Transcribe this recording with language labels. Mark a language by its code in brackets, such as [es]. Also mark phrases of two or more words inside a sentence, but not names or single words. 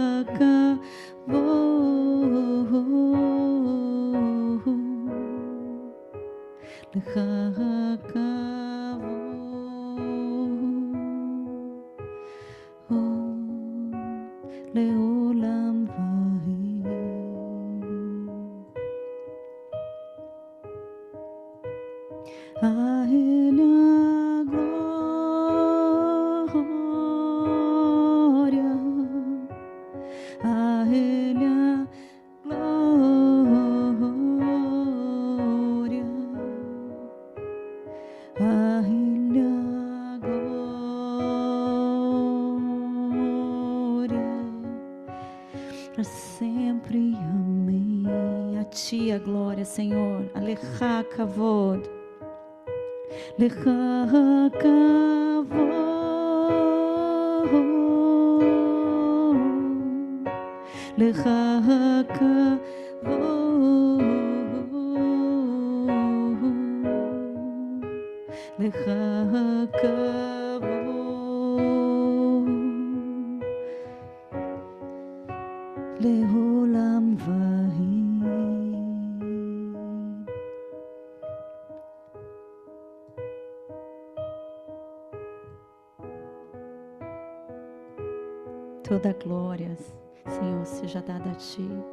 [he] כבוד, לך כבוד, לעולם ועד. [pt] A Ele a glória, a Ele a glória, a Ele a glória, para sempre. Amém. A Ti a glória, Senhor. [he] אליך כבוד. לך כבוד, לך כבוד, לך כבוד, לעולם ועד. [pt] Toda a glória, Senhor, seja dada a Ti.